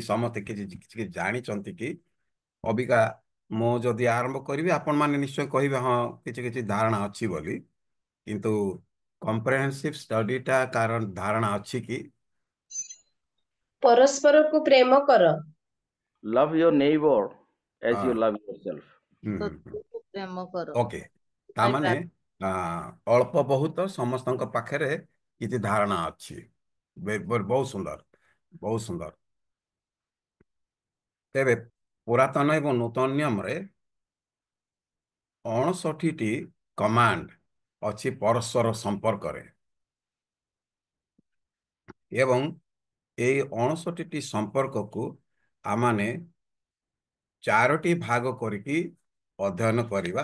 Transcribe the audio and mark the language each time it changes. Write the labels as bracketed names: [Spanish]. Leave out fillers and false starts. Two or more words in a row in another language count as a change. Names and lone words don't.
[Odia] ସମସ୍ତେ କିଛି ଜାଣିଛନ୍ତି କି? ଅବିକା ମୁଁ ଯଦି ଆରମ୍ଭ କରିବି ଆପଣମାନେ ନିଶ୍ଚୟ କହିବେ ହଁ କିଛି କିଛି ଧାରଣା ଅଛି ବୋଲି, କିନ୍ତୁ [English] comprehensive studyଟା [Odia] କାରଣ ଧାରଣା ଅଛି କି? ପରସ୍ପରକୁ ପ୍ରେମ କର। [English] Love your neighbor as you love yourself. [Odia] ଶତ୍ରୁକୁ ପ୍ରେମ କର। ଓକେ, ତାମାନେ ଅଳ୍ପ ବହୁତ ସମସ୍ତଙ୍କ ପାଖରେ କିଛି ଧାରଣା ଅଛି। ବହୁତ ସୁନ୍ଦର, ବହୁତ ସୁନ୍ଦର। ତେବେ ପୁରାତନ ଏବଂ ନୂତନ ନିୟମରେ 59ଟି କମାଣ୍ଡ ଅଛି ପରସ୍ପର ସମ୍ପର୍କରେ, ଏବଂ এই 59ଟି ସମ୍ପର୍କକୁ ଆମମାନେ 4ଟି ଭାଗ କରିକି ଅଧ୍ୟୟନ କରିବା।